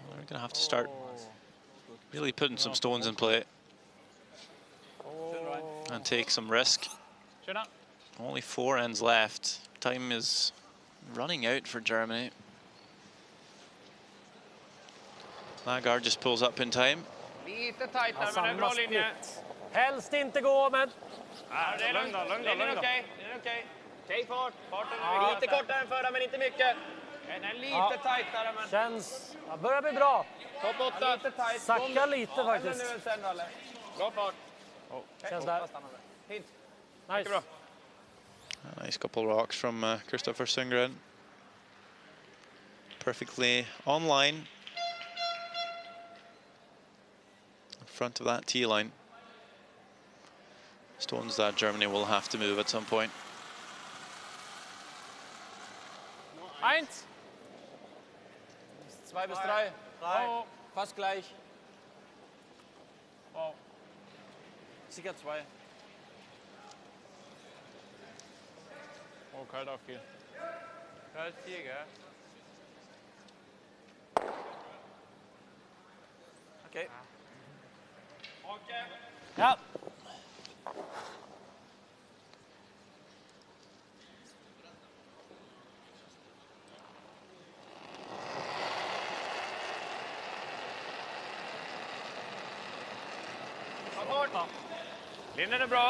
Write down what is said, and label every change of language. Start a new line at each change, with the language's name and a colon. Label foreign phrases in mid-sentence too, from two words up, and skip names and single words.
English: going to have to start really putting some stones in play and take some risk. Only 4 ends left. Time is running out for Germany. Lagarde just pulls up in time.
Swedish: Lite tajtare, men en bra linje. Helst inte gå, men... Det är lugnt. Linjen är okej. Okej fart. Farten är lite kortare än förra, men inte mycket. Den är lite tajtare, men... Känns... Ja, börjar bli bra. Topp 8. Lite tajt. Sackar lite faktiskt. Nu en sen, Ralle. Bra fart. Känns där. Fint. Nice. Bra.
English: A nice couple rocks from Christopher Sundgren. Perfectly online. In front of that tee line. Stones that Germany will have to move at some point. 1.
German: 2 bis 3. Oh, fast gleich. Oh. Sicher 2. Oh, kalt aufgehen. Kalt 4, gell?
Swedish: Okej. Okej. Ja. Linjen är bra.